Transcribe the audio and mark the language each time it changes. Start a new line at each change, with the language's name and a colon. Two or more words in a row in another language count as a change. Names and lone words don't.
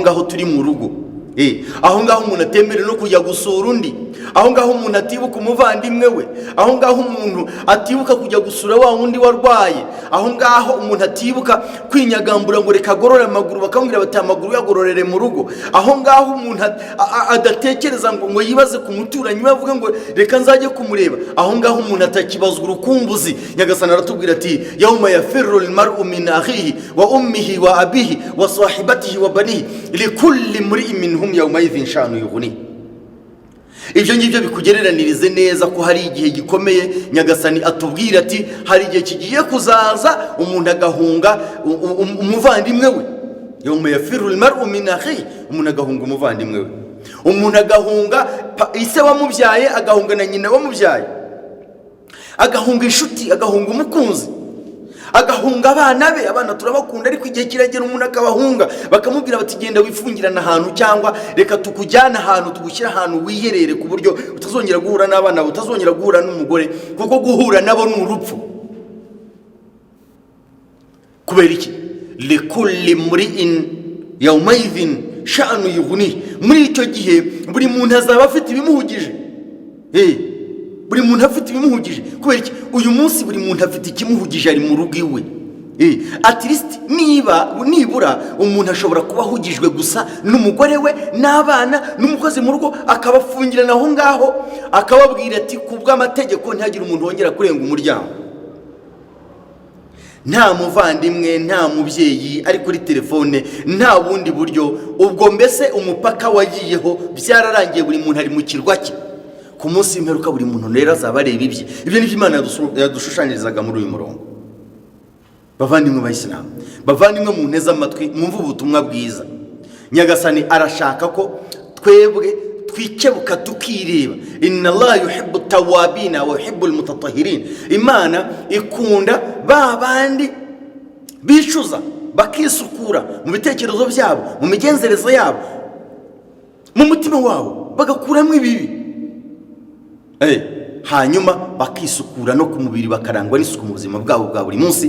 Kinyarwanda: ngaho turi mu rugo, aho ngaho umuntu atemere no kujya gusura undi, aho ngaho umuntu atibuka umuvandimwe we, aho ngaho umuntu atibuka kujya gusura wa wundi warwaye, aho ngaho umuntu atibuka kwinyagambura ngo reka agorore amaguru, bakamubwira bati amaguru yagororere mu rugo, aho ngaho umuntu adatekereza ngo yibaze ku muturanyi we avuga ngo reka nzajye kumureba, aho ngaho umuntu atakibazwa urukumbuzi. Nyagasani aratubwira ati
Arabic: يوم يفر المرء من أخيه وأمه وأبيه وصاحبته وبنيه لكل امرئ منهم يومئذ شأن يغني.
Kinyarwanda: Ibyo ngibyo bikugereranirize neza ko hari igihe gikomeye. Nyagasani atubwira ati hari igihe kigiye kuzaza umuntu agahunga umuvandimwe we,
Arabic: يوم يفر المرء من أخيه,
Kinyarwanda: umuntu agahunga umuvandimwe we, umuntu agahunga ise wamubyaye, agahunga na nyina wamubyaye, agahunga inshuti, agahunga umukunzi, agahunga abana be. Abana turabakunda ariko igihe kiragera umuntu akabahunga, bakamubwira bati genda wifungirana ahantu, cyangwa reka tukujyana ahantu, tugushyira ahantu wiherere ku buryo utazongera guhura n'abana, utazongera guhura n'umugore, kuko guhura nabo ni urupfu. Kubera iki?
Arabic: لكل امرئ يومئذ شأن يغني.
Kinyarwanda: Muri icyo gihe buri muntu azaba afite ibimuhugije, buri muntu afite ibimuhugije. Kubera iki? Uyu munsi buri muntu afite ikimuhugije, ari mu rugo iwe.
English: At least
Kinyarwanda: nibura umuntu ashobora kuba ahugijwe gusa n'umugore we n'abana n'umukozi mu rugo, akabafungirana aho ngaho, akababwira ati kubw'amategeko ntihagire umuntu wongera kurenga umuryango. Nta muvandimwe, nta mubyeyi ari kuri telefone, nta bundi buryo. Ubwo mbese umupaka wagiyeho, byararangiye, buri muntu ari mu kirwa cye. Ku munsi w'imperuka buri muntu rero azaba areba ibye. Ibyo nibyo Imana yadushushanyirizaga muri uyu murongo. Bavandimwe b'Isilamu, bavandimwe mu nteze amatwi, mwumve ubutumwa bwiza. Nyagasani arashaka ko twebwe twikebuka tukireba.
Arabic: إن الله يحب التوابين ويحب المتطهرين.
Kinyarwanda: Imana ikunda ba bandi bicuza, bakisukura mu bitekerezo byabo, mu migenzereze yabo, mu mutima wabo, bagakuramo ibibi, hanyuma bakisukura no ku mubiri, bakarangwa n'isuku mu buzima bwabo bwa buri munsi.